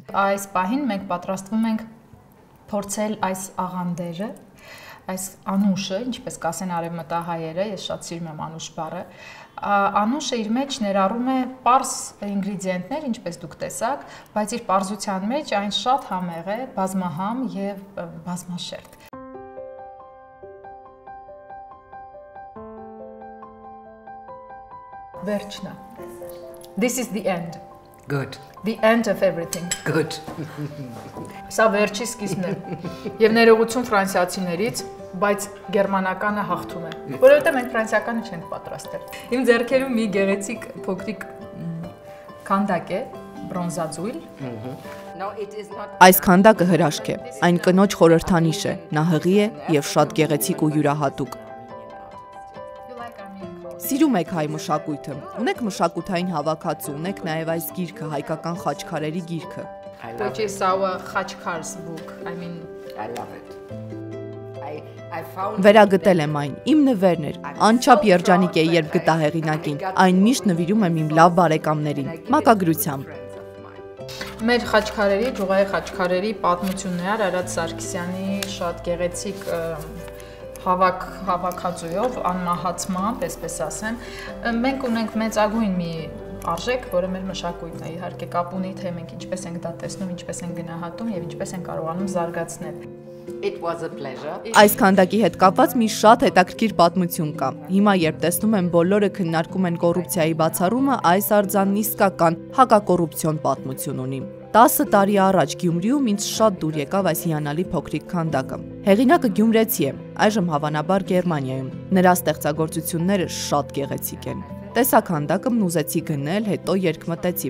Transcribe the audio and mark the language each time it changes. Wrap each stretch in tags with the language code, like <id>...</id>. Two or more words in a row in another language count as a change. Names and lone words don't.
<hy>Այս պահին մենք պատրաստվում ենք փորձել այս աղանդերը, այս անուշը, ինչպես կասեն արևմտահայերը, ես շատ սիրում եմ անուշ բառը, անուշը իր մեջ ներառում է պարզ ինգրեդիենտներ, ինչպես դուք տեսաք, բայց իր պարզության մեջ այն շատ համեղ է, բազմահամ եւ բազմաշերտ։ Վերջնա։</hy> <en>This is the end. Good. The end of everything. Good.</en> <hy>Սա վերջի սկիզբն է։ Եվ ներողություն ֆրանսիացիներից, բայց գերմանականը հաղթում է, որովհետև մենք ֆրանսիականը չենք պատրաստել։ Իմ ձեռքերում մի գեղեցիկ փոքրիկ քանդակ է, բրոնզաձույլ։ Այս քանդակը հրաշք է, այն կնոջ խորհրդանիշ է, նա հղի է եւ շատ գեղեցիկ ու յուրահատուկ։ Սիրում եք հայ մշակույթը, ունեք մշակութային հավաքածու, ունեք նաև այս գիրքը, հայկական խաչքարերի գիրքը։</hy> <en>Which is our Khachkars book. I love it.</en> <hy>Վերագտել եմ այն, իմ նվերն էր, անչափ երջանիկ է, երբ գտա հեղինակին, այն միշտ նվիրում եմ իմ լավ բարեկամներին, մակագրությամբ։ Մեր խաչքարերի, ջուղայի խաչքարերի պատմություններ Արադ Սարգսյանի շատ գեղեցիկ հավաքածուով, անմահացմամբ, այսպես ասեմ, մենք ունենք մեծագույն մի արժեք, որը մեր մշակույթն է, իհարկե կապ ունի, թե մենք ինչպես ենք դա տեսնում, ինչպես ենք գնահատում եւ ինչպես ենք կարողանում զարգացնել։</hy> <en>It was a pleasure.</en> <hy>Այս քանդակի հետ կապված մի շատ հետաքրքիր պատմություն կա։ Հիմա երբ տեսնում եմ բոլորը քննարկում են կոռուպցիայի բացառումը, այս արձանն իսկական հակակոռուպցիոն պատմություն ունի։ 10 տարի առաջ Գյումրիում ինձ շատ դուր եկավ այս հիանալի փոքրիկ քանդակը։ Հեղինակը գյումրեցի է, այժմ հավանաբար Գերմանիայում։ Նրա ստեղծագործությունները շատ գեղեցիկ են։ Տեսա քանդակը, ուզեցի գնել, հետո երկմտեցի։</hy>